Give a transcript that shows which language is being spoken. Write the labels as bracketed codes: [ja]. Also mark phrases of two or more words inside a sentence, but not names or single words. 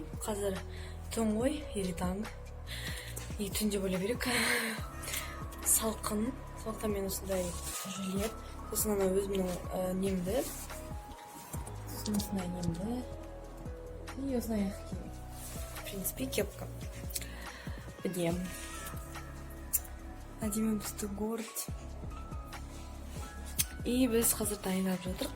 [kk] Қазір түн ғой, или таң. И түнде болу керек. Салқын. Сондықтан мен осындай жилет. Сосын ана өзімнің немді. Сосын осындай немді. И осындай аяқ киім. [ru] В принципе, кепка. Идем. [kk] Әдемі бізді город. И біз қазір дайындап жатырық.